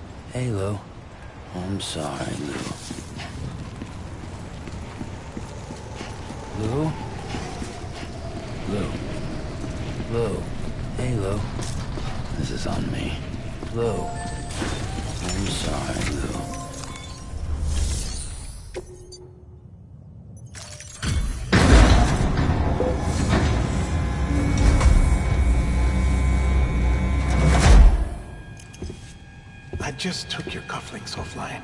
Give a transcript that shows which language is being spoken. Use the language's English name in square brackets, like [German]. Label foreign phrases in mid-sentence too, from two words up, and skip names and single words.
[English] Hey, Lou. I'm sorry, Lou. Lou? Lou. Lou. Hey, Lou. This is on me. Lou. I'm sorry, Lou. I just took your cufflinks offline.